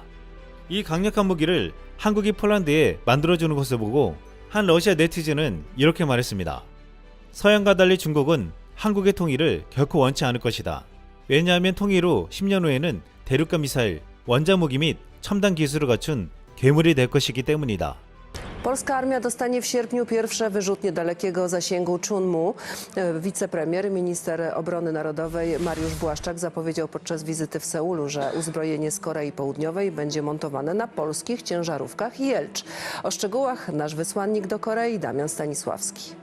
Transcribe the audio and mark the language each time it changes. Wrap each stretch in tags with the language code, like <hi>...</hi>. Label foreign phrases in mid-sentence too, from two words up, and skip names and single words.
<ko>이 강력한 무기를 한국이 폴란드에 만들어주는 것을 보고 한 러시아 네티즌은 이렇게 말했습니다. 서양과 달리 중국은 한국의 통일을 결코 원치 않을 것이다. 왜냐하면 통일 후 10년 후에는 대륙간 미사일, 원자무기 및 첨단 기술을 갖춘 괴물이 될 것이기 때문이다.</ko> <pl>Polska armia dostanie w sierpniu pierwsze wyrzutnie dalekiego zasięgu Chunmu. Wicepremier, minister obrony narodowej Mariusz Błaszczak zapowiedział podczas wizyty w Seulu, że uzbrojenie z Korei Południowej będzie montowane na polskich ciężarówkach Jelcz. O szczegółach nasz wysłannik do Korei Damian Stanisławski.</pl>